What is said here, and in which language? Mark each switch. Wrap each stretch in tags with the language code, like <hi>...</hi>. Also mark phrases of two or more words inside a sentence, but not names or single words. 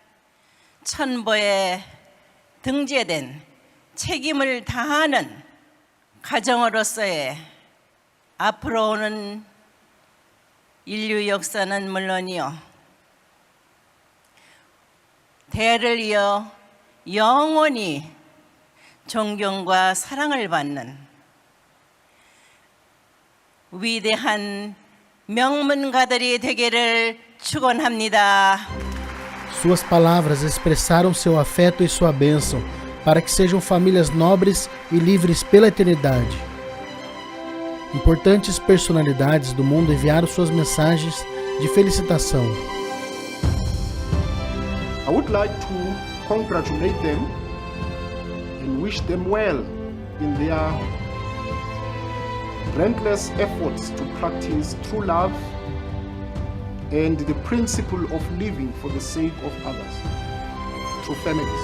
<ko>천보에 등재된 책임을 다하는 가정으로서의 앞으로 오는 인류 역사는 물론이요, 대를 이어 영원히 존경과 사랑을 받는 위대한 명문가들이 되기를 축원합니다.</ko> <pt>Suas palavras expressaram seu afeto e sua bênção para que sejam famílias nobres e livres pela eternidade. Importantes personalidades do mundo enviaram suas mensagens de felicitação.</pt> <en>I would like to congratulate them and wish them well in their relentless efforts to practice true love and the principle of living for the sake of others through families.</en>